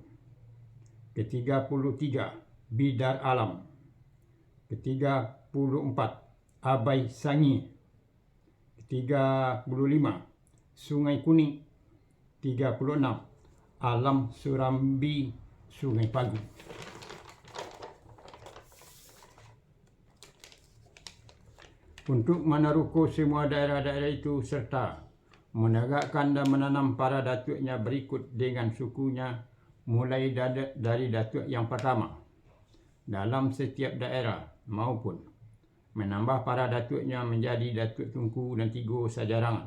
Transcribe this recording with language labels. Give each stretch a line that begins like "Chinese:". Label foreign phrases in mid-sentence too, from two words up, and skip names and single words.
Indonesian: Ke-33, Bidar Alam. Ke-34, Abai Sangi. Ke-35, Sungai Kuning. 36, Alam Surambi Sungai Pagu. Untuk meneruko semua daerah-daerah itu serta menegakkan dan menanam para datuknya berikut dengan sukunya, mulai dari datuk yang pertama dalam setiap daerah maupun menambah para datuknya menjadi datuk Tunku dan Tigo Sajarangan.